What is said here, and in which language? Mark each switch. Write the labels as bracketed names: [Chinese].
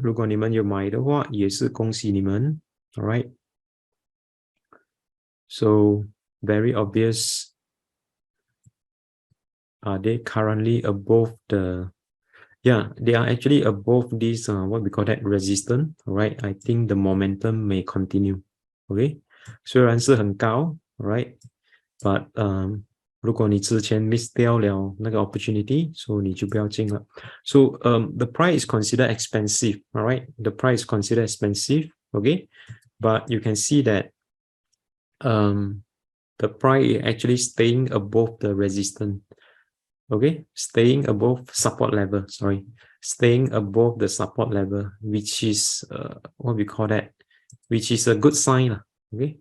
[Chinese] 如果你们有买的话，也是恭喜你们。 [English] Alright. So very obvious. Are they currently above the Yeah, they are actually above this what we call that resistance, right? I think the momentum may continue. [Chinese] Okay, 虽然是很高 right? But 如果你之前 miss 掉了那个 opportunity, so 你就不要进了。 [English] So the price is considered expensive, all right? The price is considered expensive, okay? But you can see that the price is actually staying above the resistance, okay? Staying above support level, sorry. Staying above the support level, which is what we call that, which is a good sign, okay?